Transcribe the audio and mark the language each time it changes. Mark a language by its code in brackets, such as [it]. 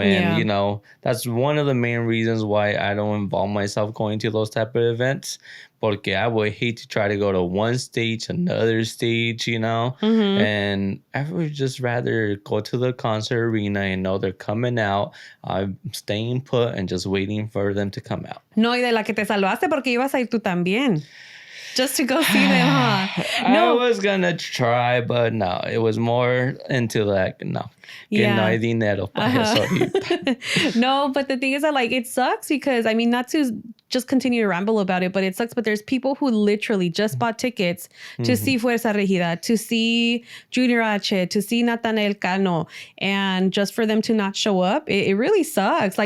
[en] And, you know, that's one of the main reasons why I don't involve myself going to those type of events. [es] Porque [en] I would hate to try to go to one stage, another stage, you know. And I would just rather go to the concert arena and know they're coming out. I'm staying put and just waiting for them to come out. [es] No, y de la que te salvaste porque ibas a ir tú también. [en] Just to go see them, huh? No. I was going to try, but no. It was more into like, no. [es] Que no hay dinero para eso. [en] No, but the thing is that, like, it sucks because, I mean, not to just continue to ramble about it, but it sucks. But there's people who literally just bought tickets to see Fuerza Regida, to see Junior H, to see Natanael Cano, and just for them to not show up, it really sucks.